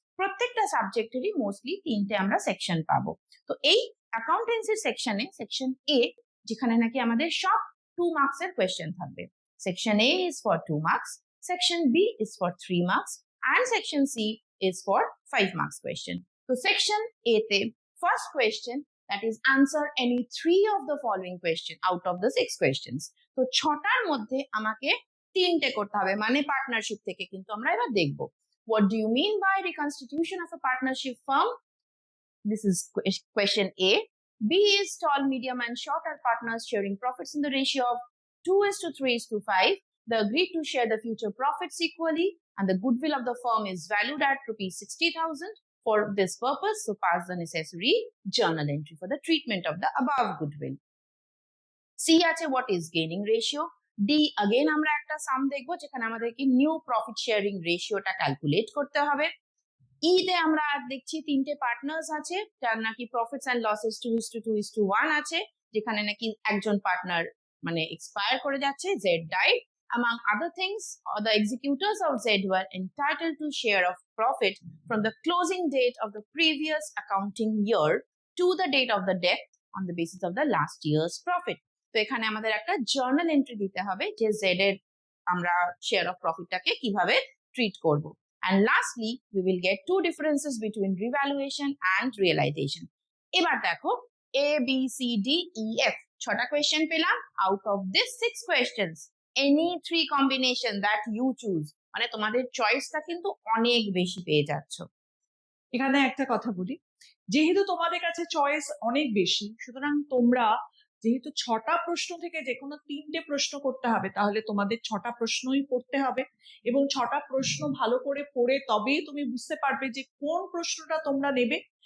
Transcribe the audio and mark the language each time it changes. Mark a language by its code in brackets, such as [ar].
[bn] প্রত্যেকটা সাবজেক্টেরই মোস্টলি 3টে আমরা সেকশন পাবো। তো এই অ্যাকাউন্টেন্সির সেকশনে, সেকশন এ, যেখানে নাকি আমাদের সব 2 মার্কসের কোয়েশ্চেন থাকবে। [en] Section A is for 2 marks, section B is for 3 marks, and section C is for 5 marks question. So section A te first question, that is answer any 3 of the following question out of the 6 questions. [bn] তো 6টার মধ্যে আমাকে 3টে করতে হবে, মানে partnership থেকে কিন্তু আমরা এবার দেখব। [en] What do you mean by reconstitution of a partnership firm? This is question A. B is tall, medium and short are partners sharing profits in the ratio of 2:3:5. They agreed to share the future profits equally, and the goodwill of the firm is valued at ₹60,000. For this purpose, so pass the necessary journal entry for the treatment of the above goodwill. C আছে what is gaining ratio. [bn] D again আমরা একটা সাম দেখবো, যেখানে আমাদেরকে new profit sharing রেশিওটা calculate করতে হবে। ই তে আমরা দেখছি 3টে পার্টনার্স আছে, যার নাকি প্রফিটস এন্ড লসেস 2:2:1 আছে, যেখানে নাকি একজন পার্টনার মানে এক্সপায়ার করে যাচ্ছে, Z died. [en] Among other things, the executors of Z were entitled to share of profit from the closing date of the previous accounting year to the date of the death on the basis of the last year's profit. [bn] তো এখানে আমাদের একটা journal entry দিতে হবে যে Z এর আমরা share of প্রফিটটাকে কিভাবে ট্রিট করব। [en] And lastly, we will get 2 differences between revaluation and realization. [bn] এবার দেখো A, B, C, D, E, F 6টা কোয়েশ্চেন পেলাম। [en] Out of this 6 questions, any 3 combination that you choose, [bn] মানে তোমাদের চয়েসটা কিন্তু অনেক বেশি পেয়ে যাচ্ছ। এখানে একটা কথা বলি, যেহেতু তোমাদের কাছে চয়েস অনেক বেশি, সুতরাং তোমরা যেহেতু 6টা প্রশ্ন থেকে যে কোনো 3টে প্রশ্ন করতে হবে, তাহলে তোমাদের 6টা প্রশ্নই পড়তে হবে, এবং 6টা প্রশ্ন ভালো করে পড়ে তবেই তুমি বুঝতে পারবে যে কোন প্রশ্নটা তোমরা নেবে।